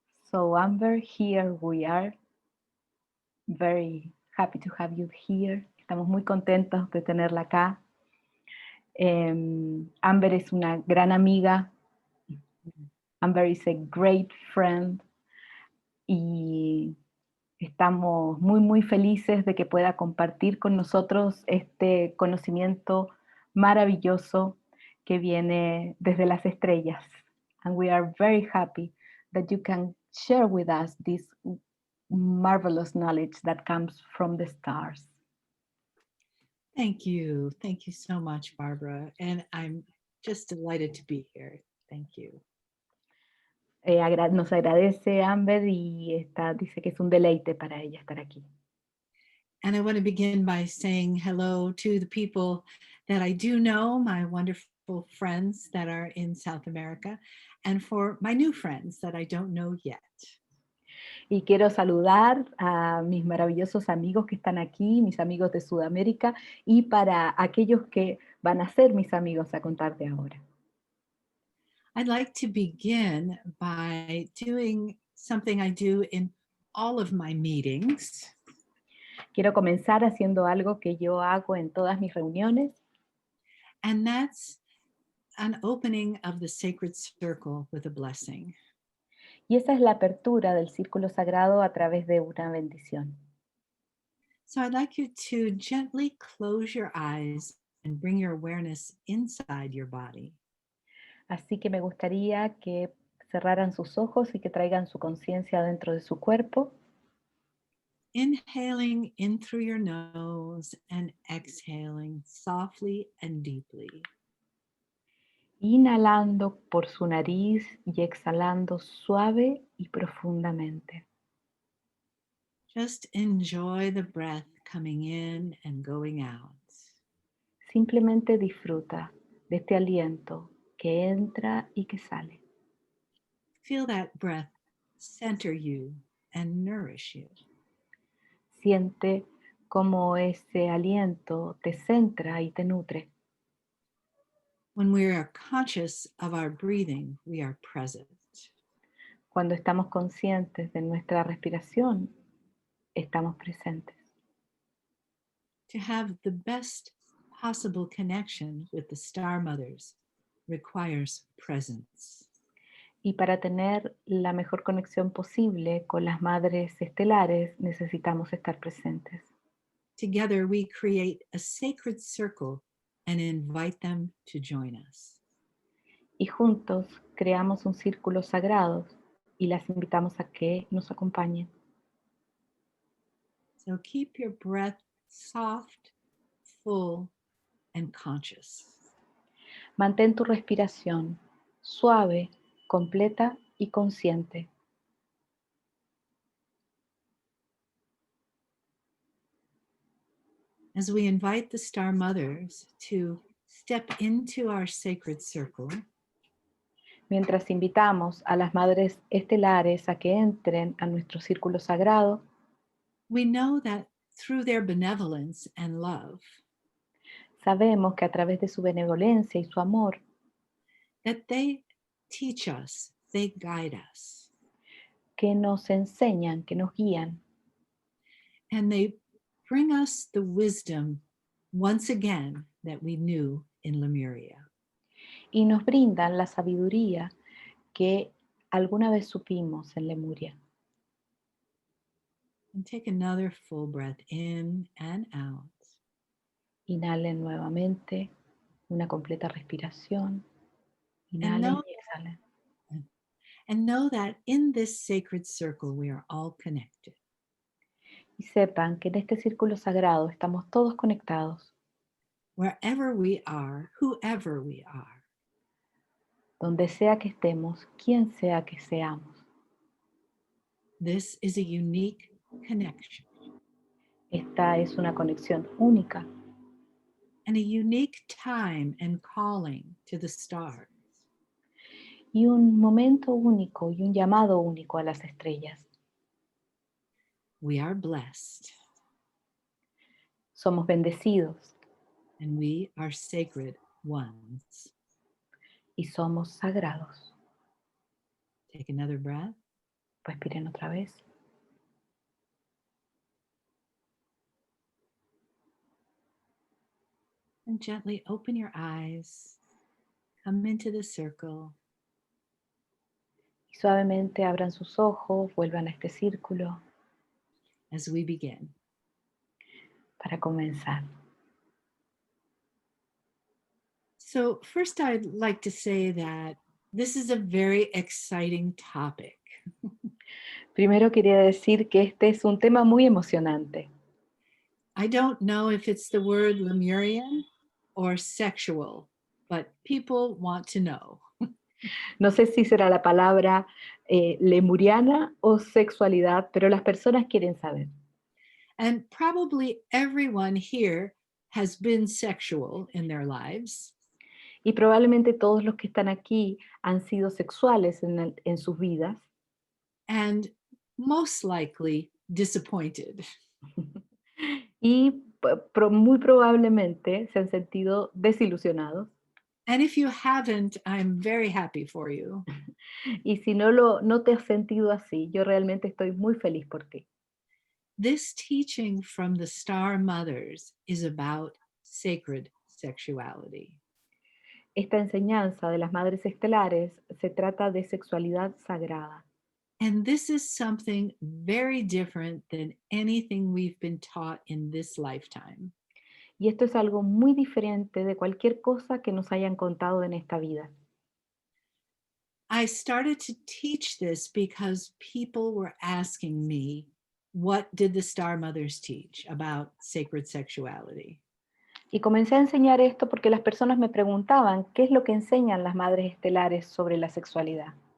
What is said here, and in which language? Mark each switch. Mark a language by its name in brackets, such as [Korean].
[English] So Amber, here we are. Very happy to have you here. [Spanish] Estamos muy contentos de tenerla acá. Amber es una gran amiga. [English] Amber is a great friend. [Spanish] Y estamos muy felices de que pueda compartir con nosotros este conocimiento maravilloso que viene desde las estrellas. [English] And we are very happy that you can share with us this marvelous knowledge that comes from the stars. Thank you. Thank you so much, Barbara. And I'm just delighted to be here. Thank you. [Spanish] Nos agradece Amber y dice que es un deleite para ella estar aquí. [English] And I want to begin by saying hello to the people that I do know, my wonderful friends that are in South America, and for my new friends that I don't know yet. [Spanish] Y quiero saludar a mis maravillosos amigos que están aquí, mis amigos de Sudamérica, y para aquellos que van a ser mis amigos a contar de ahora. [English] I'd like to begin by doing something I do in all of my meetings. [Spanish] Quiero comenzar haciendo algo que yo hago en todas mis reuniones. [English] And that's an opening of the sacred circle with a blessing. [Spanish] Y esa es la apertura del círculo sagrado a través de una bendición. [English] So I'd like you to gently close your eyes and bring your awareness inside your body. [Spanish] Así que me gustaría que cerraran sus ojos y que traigan su conciencia dentro de su cuerpo. [English] Inhaling in through your nose and exhaling softly and deeply. [Spanish] Inhalando por su nariz y exhalando suave y profundamente. [English] Just enjoy the breath coming in and going out. [Spanish] Simplemente disfruta de este aliento que entra y que sale. [English] Feel that breath center you and nourish you. [Spanish] Siente cómo ese aliento te centra y te nutre. [English] When we are conscious of our breathing, we are present. [Spanish] Cuando estamos conscientes de nuestra respiración, estamos presentes. [English] To have the best possible connection with the star mothers requires presence. [Spanish] Y para tener la mejor conexión posible con las madres estelares, necesitamos estar presentes. [English] Together we create a sacred circle and invite them to join us. [Spanish] Y juntos creamos un círculo sagrado y las invitamos a que nos acompañen. [English] So keep your breath soft, full, and conscious. [Spanish] Mantén tu respiración suave, completa y consciente. [English] As we invite the star mothers to step into our sacred circle, [Spanish] Mientras invitamos a las madres estelares a que entren a nuestro círculo sagrado, [English] we know that through their benevolence and love, [Spanish] sabemos que a través de su benevolencia y su amor, [English] that they teach us, they guide us, [Spanish] que nos enseñan, que nos guían, [English] and they bring us the wisdom once again that we knew in Lemuria. [Spanish] y nos brindan la sabiduría que alguna vez supimos en Lemuria. [English] And take another full breath in and out. [Spanish] Inhalen nuevamente, una completa respiración. Inhalen y exhalen. [English] And know that in this sacred circle we are all connected. [Spanish] Y sepan que en este círculo sagrado estamos todos conectados. [English] Wherever we are, whoever we are. [Spanish] Donde sea que estemos, quien sea que seamos. [English] This is a unique connection [Spanish] Esta es una conexión única [English] and a unique time and calling to the stars. [Spanish] y un momento único y un llamado único a las estrellas. [English] We are blessed [Spanish] Somos bendecidos [English] and we are sacred ones. [Spanish] y somos sagrados. [English] Take another breath. [Spanish] Respiren otra vez. [English] And gently open your eyes. Come into the circle. [Spanish] Y suavemente abran sus ojos, vuelvan a este círculo [English] As we begin. [Spanish] para comenzar. [English] So first I'd like to say that this is a very exciting topic. [Spanish] Primero quería decir que este es un tema muy emocionante. [English] I don't know if it's the word Lemurian or sexual, but people want to know. [Spanish] No sé si será la palabra lemuriana o sexualidad, pero las personas quieren saber. [English] And probably everyone here has been sexual in their lives. [Spanish] Y probablemente todos los que están aquí han sido sexuales en sus vidas. [English] And most likely disappointed. [Spanish] Y muy probablemente se han sentido desilusionados. [English] And if you haven't, I'm very happy for you. [Spanish] Y si no te has sentido así, yo realmente estoy muy feliz por ti. [English] This teaching from the Star Mothers is about sacred sexuality. [Spanish] Esta enseñanza de las madres estelares se trata de sexualidad sagrada. [English] And this is something very different than anything we've been taught in this lifetime. [Spanish] Y esto es algo muy diferente de cualquier cosa que nos hayan contado en esta vida. [English] I started to teach this because people were asking me, what did the Star Mothers teach about sacred sexuality? [Spanish] Y comencé a enseñar esto porque las personas me preguntaban qué es lo que enseñan las madres estelares sobre la sexualidad.